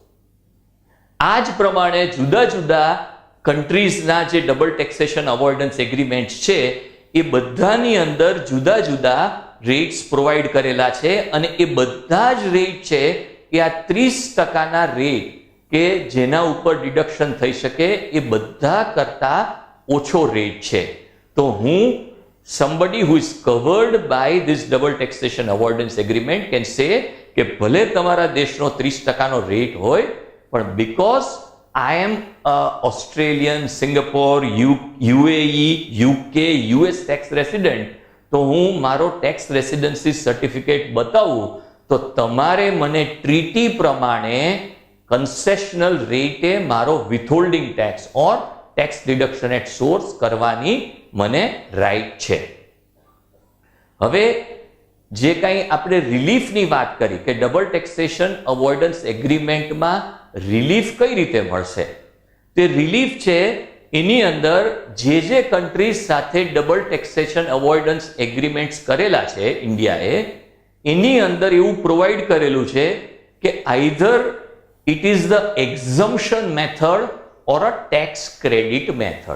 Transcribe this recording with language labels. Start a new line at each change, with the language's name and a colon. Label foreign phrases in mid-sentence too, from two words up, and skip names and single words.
Gujarati: આ જ પ્રમાણે જુદા જુદા કન્ટ્રીઝના જે
English: double taxation avoidance agreement
Gujarati: છે એ બધાની અંદર જુદા જુદા
English: rates provide
Gujarati: કરેલા છે અને એ બધા જ રેટ છે એ આ 30%ના રેટ કે જેના ઉપર ડિડક્શન થઈ શકે એ બધા કરતા ઓછો રેટ છે. તો હું
English: somebody who is covered by this double taxation avoidance agreement can say
Gujarati: કે ભલે તમારા દેશનો 30%નો રેટ હોય પણ
English: because I am a Australian, Singapore, UAE, UK, US tax resident,
Gujarati: તો હું મારો
English: tax residency certificate
Gujarati: બતાવું તો તમારે મને ટ્રીટી પ્રમાણે કન્સેશનલ રેટે મારો
English: withholding tax or tax deduction at source
Gujarati: કરવાની મને રાઈટ છે. હવે જે કંઈ આપણે રિલીફની વાત કરી કે
English: double taxation avoidance
Gujarati: એગ્રીમેન્ટમાં રિલીફ કઈ રીતે મળશે, તે રિલીફ છે એની અંદર જે કન્ટ્રીઝ સાથે
English: double taxation avoidance agreements
Gujarati: કરેલા છે ઇન્ડિયાએ એની અંદર એવું પ્રોવાઈડ કરેલું છે કે
English: either it is the exemption method or a tax credit method.